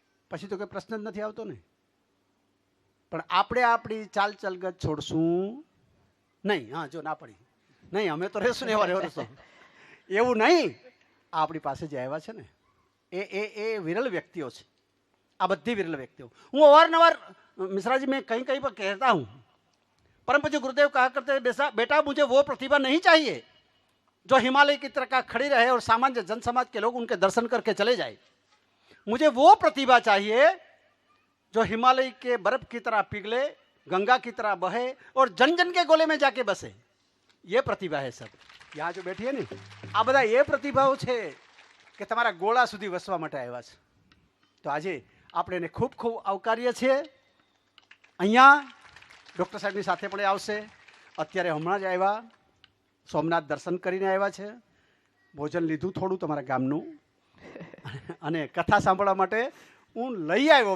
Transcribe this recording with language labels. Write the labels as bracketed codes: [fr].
[gu] પછી તો કોઈ પ્રશ્ન જ નથી આવતો ને. પણ આપણે આપણી ચાલ ચલગત છોડશું નહીં. હા, જો ના પડી નહીં, અમે તો રહેશું ને એવા રહેશું, એવું નહીં. આપણી પાસે જે આવ્યા છે ને એ વિરલ વ્યક્તિઓ છે. આ બધી વિરલ વ્યક્તિઓ. હું અવારનવાર [hi] मिश्रा जी मैं कहीं कहीं पर कहता हूँ, परम पूज्य गुरुदेव कहा करते हैं, बेटा मुझे वो प्रतिभा नहीं चाहिए जो हिमालय की तरह खड़ी रहे और सामान्य जन समाज के लोग उनके दर्शन करके चले जाए. मुझे वो प्रतिभा चाहिए जो हिमालय के बर्फ की तरह पिघले, गंगा की तरह बहे और जन जन के गोले में जाके बसे. ये प्रतिभा है सब. यहाँ जो बैठी है ने [gu] आ બધા એ પ્રતિભાઓ છે કે તમારા ગોળા સુધી વસવા માટે આવ્યા છે. તો આજે આપણે એને ખૂબ ખૂબ આવકારીએ છીએ. અહીંયા ડૉક્ટર સાહેબની સાથે પણ આવશે. અત્યારે હમણાં જ આવ્યા, સોમનાથ દર્શન કરીને આવ્યા છે, ભોજન લીધું થોડું તમારા ગામનું, અને કથા સાંભળવા માટે હું લઈ આવ્યો.